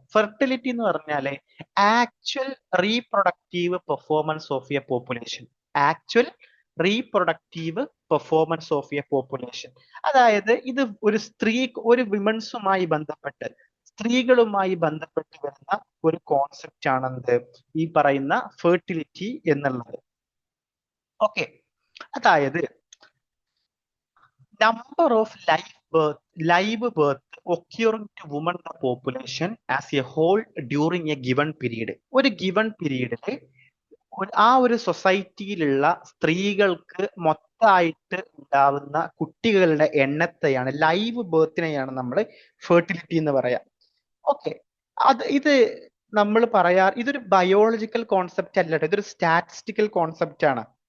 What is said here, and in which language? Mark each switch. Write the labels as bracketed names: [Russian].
[English] fertility [Malayalam] എന്ന് പറഞ്ഞാല് [English] Actual reproductive performance of a population. Actual reproductive performance of a population. [Malayalam] അതായത് ഇത് ഒരു വിമൻസുമായി ബന്ധപ്പെട്ട്, സ്ത്രീകളുമായി ബന്ധപ്പെട്ട് വരുന്ന ഒരു കോൺസെപ്റ്റ് ആണെന്ത് ഈ പറയുന്ന ഫെർട്ടിലിറ്റി എന്നുള്ളത്. [English] Okay, അതായത് number of live birth occurring to women in the population as a whole during a given period. [Malayalam] ഒരു ഗിവൺ പീരീഡില് ആ ഒരു സൊസൈറ്റിയിലുള്ള സ്ത്രീകൾക്ക് മൊത്തമായിട്ട് ഉണ്ടാവുന്ന കുട്ടികളുടെ എണ്ണത്തെയാണ്, ലൈവ് ബർത്തിനെയാണ് നമ്മൾ ഫെർട്ടിലിറ്റി എന്ന് പറയാം. ഓക്കെ, ഇത് നമ്മൾ ഇതൊരു ബയോളജിക്കൽ കോൺസെപ്റ്റ് അല്ല, ഇതൊരു സ്റ്റാറ്റിസ്റ്റിക്കൽ കോൺസെപ്റ്റ് ആണ്.